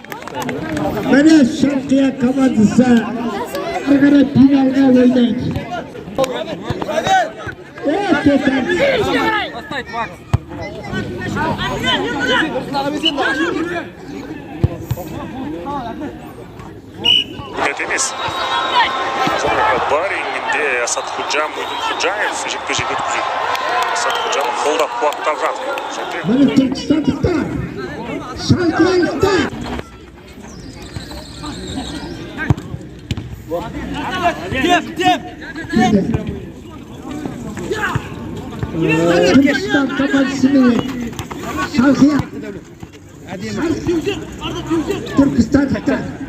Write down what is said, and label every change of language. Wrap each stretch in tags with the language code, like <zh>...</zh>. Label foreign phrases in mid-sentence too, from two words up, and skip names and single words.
<uz>Mana Sharqiya komandasi qarqara finalga o'ynaydi.</uz> <kk>Емес. Бар еңінде Асат Худжа, Мойдын Худжаев жекпе-жек өткізеді. Асат Худжаны қолдап қуаттап жатыр.</kk> <uz>Mana Turkistonliklar, Sharqiyaliklar. Turkiston komandasini Sharqiya. Turkistonliklar.</uz>